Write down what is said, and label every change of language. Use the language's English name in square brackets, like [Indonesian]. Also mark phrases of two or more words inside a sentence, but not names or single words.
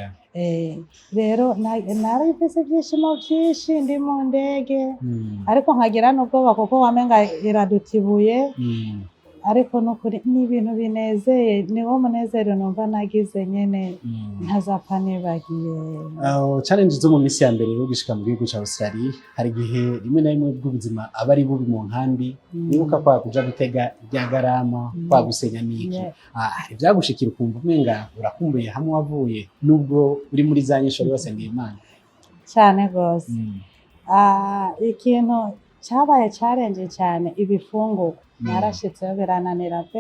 [Rundi] Rero nari mfise ibyishimo byinshi ndi mu ndege ariko nkagira n'ubwoba kuko wamenga iradutibuye ariko nukuri ni ibintu binezeye. Niwo munezero numva nagize nyene ntazapfa nibagiye. Challenge zo mu misi ya mbere rero gishika mu gihugu cya Australia hari gihe rimwe na rimwe bw'ubuzima abari bubi mu nkambi nibuka kwa kuja gutega rya garama kwa gusenya niki byagushikira ukumva umenga urakumbuye hamwe wavuye nubwo uri muri za nyishoro basengeye Imana cyane gose. Ikintu cyabaye challenge cyane ibifungo narashitseyo birananira pe.